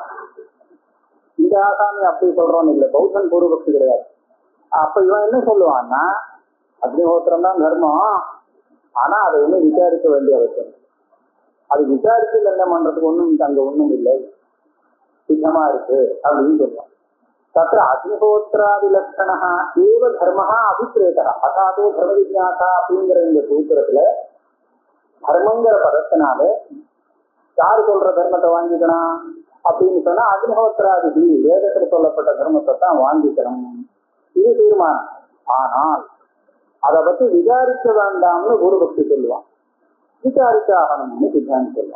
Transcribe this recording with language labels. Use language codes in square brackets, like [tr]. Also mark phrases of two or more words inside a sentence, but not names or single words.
[ta] இந்த ஆசாமி அப்படி சொல்றோன்னு இல்லை, பௌத்தன் பூர்வபக்ஷி கிடையாது. அப்ப இவன் என்ன சொல்லுவான்னா அக்னிஹோத்திரம் தான் தர்மம், ஆனா அதை ஒன்றும் விசாரிக்க வேண்டிய அவசியம். அது விசாரிச்சு என்ன பண்றதுக்கு அங்க ஒண்ணும் இல்லை, சித்தமா இருக்கு அப்படின்னு சொல்லுவான். [sa] तत्र अग्निहोत्रादिलक्षणः एव धर्मः अभिप्रेतः अथातो धर्म विज्ञाता [ta] அப்படிங்கிற இந்த சூத்திரத்துல தர்மங்கிற பதத்தினால யாரு சொல்ற தர்மத்தை வாங்கிக்கணும் அப்படின்னு சொன்னா அக்னிஹோத்திராதி வேதத்தில் சொல்லப்பட்ட தர்மத்தை தான் வாங்கிக்கணும், இது தீர்மானம். ஆனால் அதை பத்தி விசாரிக்க வேண்டாம்னு ஒரு பக்தி சொல்லுவான், விசாரிக்க ஆகணும்னு சித்தாந்தம் சொல்லுவான்.